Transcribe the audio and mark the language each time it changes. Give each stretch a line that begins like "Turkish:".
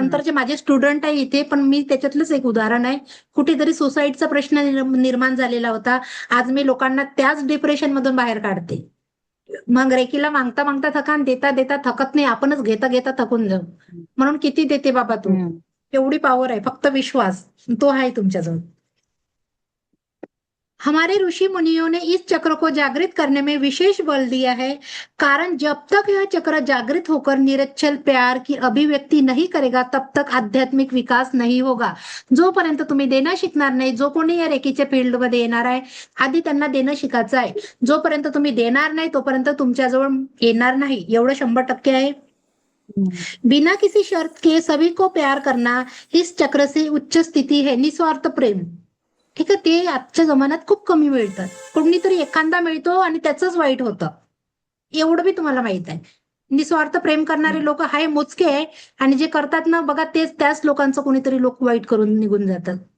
Marathi: नंतरचे माझे स्टुडंट आहे इथे, पण मी त्याच्यातलंच एक उदाहरण आहे. कुठेतरी सुसाईडचा प्रश्न निर्माण झालेला होता. आज मी लोकांना त्याच डिप्रेशन मधून बाहेर काढते. मग रेकीला मागता मागता थका, देता देता थकत नाही. आपणच घेता घेता थकून जाऊ. म्हणून किती देते बाबा तू. एवढी पॉवर आहे, फक्त विश्वास तो आहे तुमच्याजवळ.
Hindi: हमारे ऋषि मुनियों ने इस चक्र को जागृत करने में विशेष बल दिया है, कारण जब तक यह चक्र जागृत होकर निरच्चल प्यार की अभिव्यक्ति नहीं करेगा, तब तक आध्यात्मिक विकास नहीं होगा.
Marathi: जोपर्यंत तुम्ही देणं शिकणार नाही, जो कोणी या रेकीच्या फील्डमध्ये येणार आहे, आधी त्यांना देणं शिकायचं आहे. जोपर्यंत तुम्ही देणार नाही तोपर्यंत तुमच्याजवळ येणार नाही, एवढं 100% आहे.
Hindi: बिना किसी शर्त के सभी को प्यार करना इस चक्र से उच्च स्थिती है.
Marathi: निस्वार्थ प्रेम, ठीक आहे, ते आजच्या जमान्यात खूप कमी मिळतात. कोणीतरी एखादा मिळतो आणि त्याचंच वाईट होतं, एवढं बी तुम्हाला माहित आहे. निस्वार्थ प्रेम करणारे लोक हाय मोजके आहे, आणि जे करतात ना बघा, त्याच लोकांचं कोणीतरी लोक वाईट करून निघून जातात.